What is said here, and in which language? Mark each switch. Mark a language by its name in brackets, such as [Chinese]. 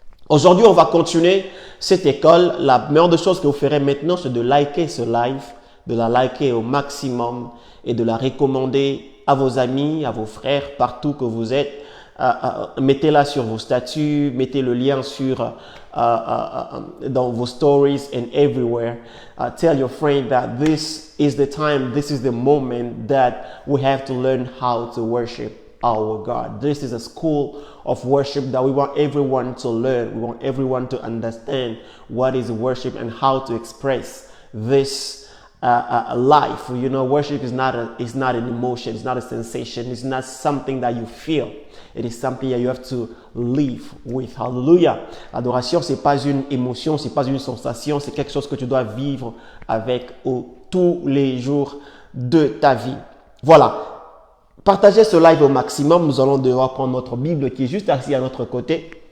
[French] Aujourd'hui, on va continuer cette école. La meilleure des choses que vous ferez maintenant, c'est de liker ce live, de la liker au maximum et de la recommander à vos amis, à vos frères, partout que vous êtes. Mettez-la sur vos statuts, mettez le lien dans vos stories [English] and everywhere. Tell your friend that this is the time, this is the moment that we have to learn how to worship our God. This is a school of worship that we want everyone to learn. We want everyone to understand what is worship and how to express this life. You know, worship is not an emotion, it's not a sensation, it's not something that you feel. It is something that you have to live with. Hallelujah. [French] L'adoration, c'est pas une émotion, c'est pas une sensation, c'est quelque chose que tu dois vivre avec tous les jours de ta vie. Voilà. Partagez ce live au maximum. Nous allons devoir prendre notre Bible qui est juste assis à notre côté.